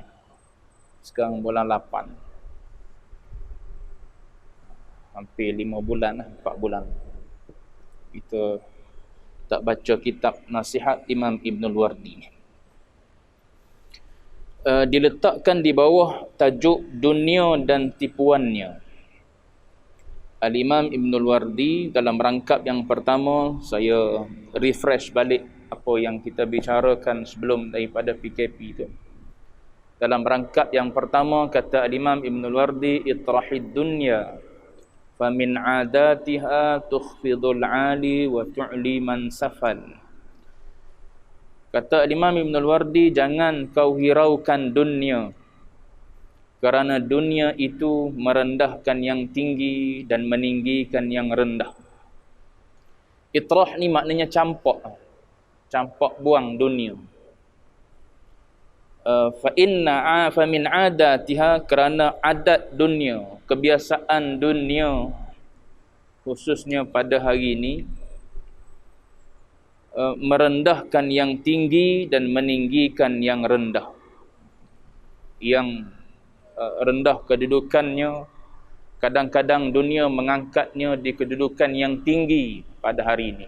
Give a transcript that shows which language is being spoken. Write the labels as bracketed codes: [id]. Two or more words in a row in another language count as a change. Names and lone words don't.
[ms] Sekarang bulan 8, hampir 5 bulan lah, 4 bulan kita tak baca kitab nasihat Imam Ibnul Wardi. Diletakkan di bawah tajuk dunia dan tipuannya. Al-Imam Ibnul Wardi dalam rangkap yang pertama, saya refresh balik apa yang kita bicarakan sebelum daripada PKP itu. Dalam rangkap yang pertama kata Al-Imam Ibnul Wardi, [ar] اطرح الدنيا فمن عادتها تخفض العالي وتعلي من سفل. [ms] Kata Imam Ibnul Wardi, jangan kau hiraukan dunia, kerana dunia itu merendahkan yang tinggi dan meninggikan yang rendah. Itrah ni maknanya campak buang dunia. [ar] فمن عادتها, [ms] kerana adat dunia, kebiasaan dunia khususnya pada hari ini, merendahkan yang tinggi dan meninggikan yang rendah. Yang rendah kedudukannya, kadang-kadang dunia mengangkatnya di kedudukan yang tinggi pada hari ini.